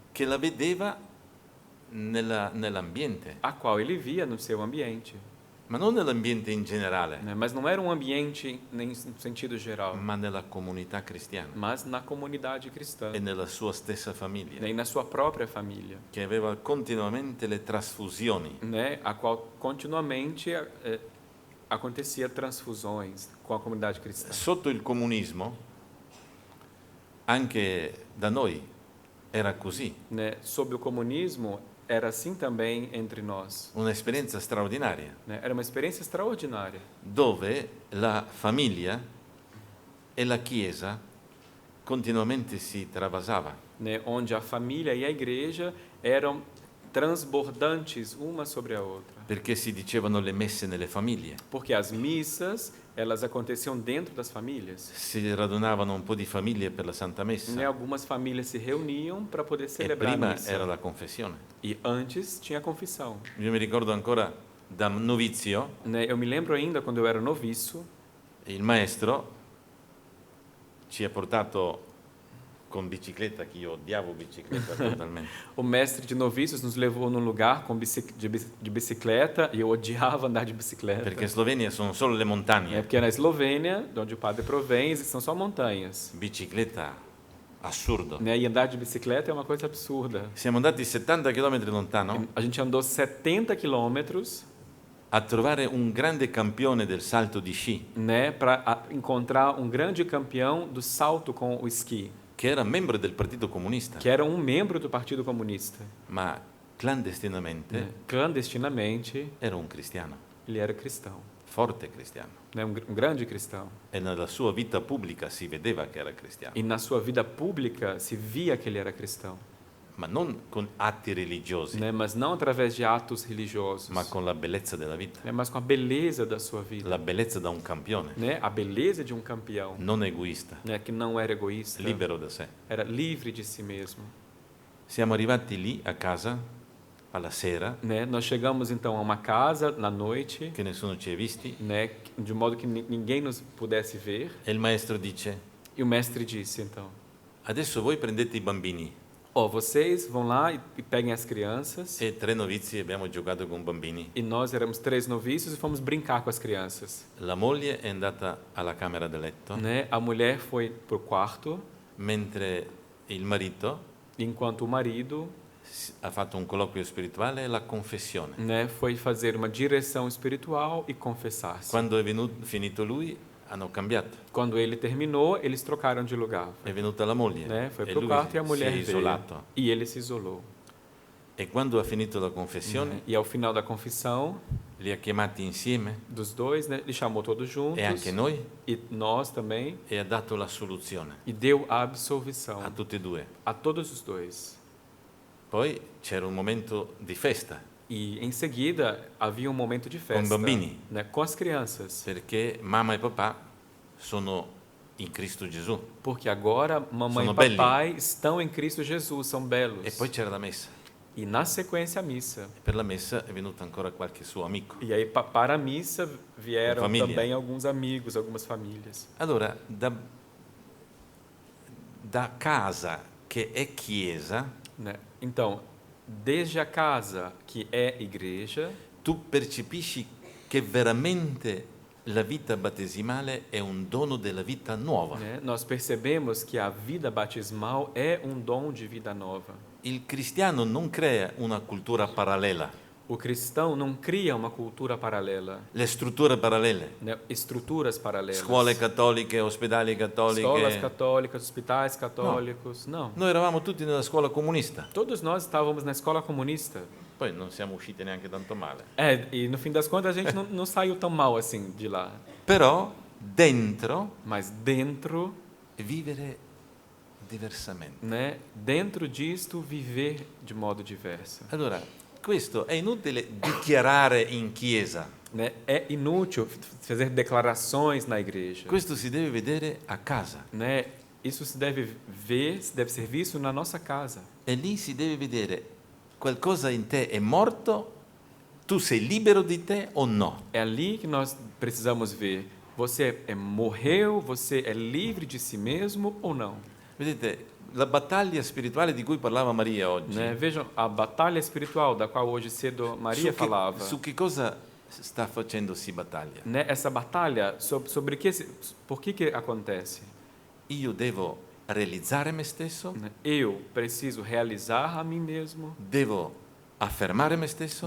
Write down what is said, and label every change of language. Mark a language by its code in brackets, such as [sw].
[it] che la vedeva nell'ambiente, [pt] a qual ele via no seu ambiente, [it] ma non nell'ambiente in generale, [pt] né? Mas não era um ambiente nem no sentido geral, [it] ma nella comunità cristiana [pt] mas na comunidade cristã, [it] e nella sua stessa famiglia, [pt] né? E na sua própria família, [it] che aveva continuamente le trasfusioni. [pt] né? A qual continuamente acontecia transfusões com a comunidade cristã. [it] Sotto il comunismo, anche da noi era così, [pt] Né? Sob o comunismo, era assim também entre nós, [it] un'esperienza straordinaria, [pt] né? Era uma experiência extraordinária, [it] dove la famiglia e la Chiesa continuamente si travasava. [pt] né? Onde a família e a igreja eram transbordantes uma sobre a outra, [it] Perché si dicevano le messe nelle famiglie, [pt] porque as missas elas aconteciam dentro das famílias, [it] si radunavano un po' di famiglie per la Santa [pt] né? [it] Messa [pt] Algumas famílias se reuniam para poder [it] e [pt] celebrar a [it] prima [pt] missa, [it] era la confessione. [pt] e antes tinha a confissão, [it] Io mi ricordo ancora da novizio, [pt] né? Eu me lembro ainda quando eu era noviço, [it] il maestro ci ha portato con bicicletta, che io odiavo bicicletta totalmente. [pt] o mestre de noviços nos levou num lugar de bicicleta, e eu odiava andar de bicicleta. [it] Perché in Slovenia sono solo le montagne. [pt] Porque é na Eslovênia, de onde o padre provém, são só montanhas, [it] Bicicletta, assurdo. [pt] né? E andar de bicicleta é uma coisa absurda. [it] Siamo andati 70 km lontano [pt] A gente andou 70 quilômetros, [it] a trovare un grande campione del salto di sci [pt] né, para encontrar um grande campeão do salto com o esqui, [it] che era membro del Partito Comunista, [pt] que era um membro do Partido Comunista. [it] ma clandestinamente [pt] Né? Clandestinamente, [it] era un cristiano, [pt] ele era cristão, [it] forte cristiano. [pt] né? Um grande cristão. [it] E nella sua vita pubblica si vedeva che era cristiano, [pt] E na sua vida pública se via que ele era cristão, [it] ma non con atti religiosi, [pt] né? Mas não através de atos religiosos, [it] ma con la bellezza della vita, [pt] né? Mas com a beleza da sua vida, [it] la bellezza da un campione, [pt] né? A beleza de um campeão, [it] non egoista, [pt] né? Que não era egoísta, [it] libero da sé. [pt] era livre de si mesmo. [it] Siamo arrivati lì a casa alla sera, [pt] Né? Nós chegamos então a uma casa na noite, [it] che nessuno ci ha visti, [pt] né? De modo que ninguém nos pudesse ver. [it] e il maestro dice: [pt] E o mestre disse então: [it] adesso voi prendete i bambini. [pt] ó, vocês vão lá e peguem as crianças. [it] E 3 novizi abbiamo giocato con bambini. [pt] E nós éramos 3 noviços e fomos brincar com as crianças. [it] La moglie è andata alla camera da letto, [pt] Né? A mulher foi pro quarto, [it] mentre il marito [pt] enquanto o marido, [it] ha fatto un colloquio spirituale e la confessione. [pt] né, foi fazer uma direção espiritual e confessar-se. [it] Quando è finito lui, hanno cambiato. [pt] Quando ele terminou, eles trocaram de lugar. [it] È venuta la moglie [pt] Né? Foi [it] e [pt] pro [it] lui [pt] quarto e a [it] si [pt] mulher [it] è [pt] veio. [it] isolato. [pt] E ele se isolou. [it] E quando ha finito la confessione, [pt] Né? E ao final da confissão [it] li ha chiamati insieme, [pt] dos dois, né, ele chamou todos juntos. [it] e anche noi, [pt] E nós também. [it] e ha dato la soluzione [pt] E deu a absolvição [it] a tutti e due. [pt] a todos os dois. [it] Poi c'era un momento di festa, [pt] E em seguida havia um momento de festa, [it] bambini. [pt] né, com as crianças, [it] perché mamma e papà sono in Cristo Gesù. [pt] porque agora mamãe [it] Sono [pt] e [it] belli. [pt] papai estão em Cristo Jesus, são belos. [it] E poi c'era la messa. [pt] E na sequência a missa. [it] Per la messa è venuto ancora qualche suo amico. [pt] E aí para a missa vieram Família. também alguns amigos, algumas famílias. [it] Allora, da casa che è chiesa, [pt] Né? Então, desde a casa, que é igreja, [it] tu percepisci che veramente la vita battesimale è un dono della vita nuova. [pt] né, nós percebemos que a vida batismal é um dom de vida nova. [it] Il cristiano non crea una cultura parallela, [pt] O cristão não cria uma cultura paralela, [it] le strutture parallele, [pt] né, estruturas paralelas. [it] scuole cattoliche, ospedali [pt] Escolas [it] cattoliche. [pt] católicas, hospitais católicos. Não. [it] Noi eravamo tutti nella scuola comunista, [pt] Todos nós estávamos na escola comunista. [it] poi non siamo usciti neanche tanto male. [pt] E no fim das contas a gente não saiu tão mal assim de lá. [it] Però dentro [pt] Mas dentro, [it] vivere diversamente. [pt] né, dentro disto viver de modo diverso. [it] Allora, questo è inutile dichiarare in chiesa, [pt] Né? É inútil fazer declarações na igreja. [it] questo si deve vedere a casa [pt] Né? Isso se deve ver, se deve ser visto na nossa casa. [it] e lì si deve vedere qualcosa in te è morto, tu sei libero di te o no. [pt] É ali que nós precisamos ver. Você morreu, você é livre de si mesmo ou não? [it] Vedete, la battaglia spirituale di cui parlava Maria oggi, [pt] Né? Vejam, a batalha espiritual da qual hoje cedo Maria falava. [it] su che cosa sta facendosi battaglia? [pt] Né? Essa batalha sobre que, por que acontece? [it] Io devo realizzare me stesso, [pt] Né? Eu preciso realizar a mim mesmo, [it] devo affermare me stesso,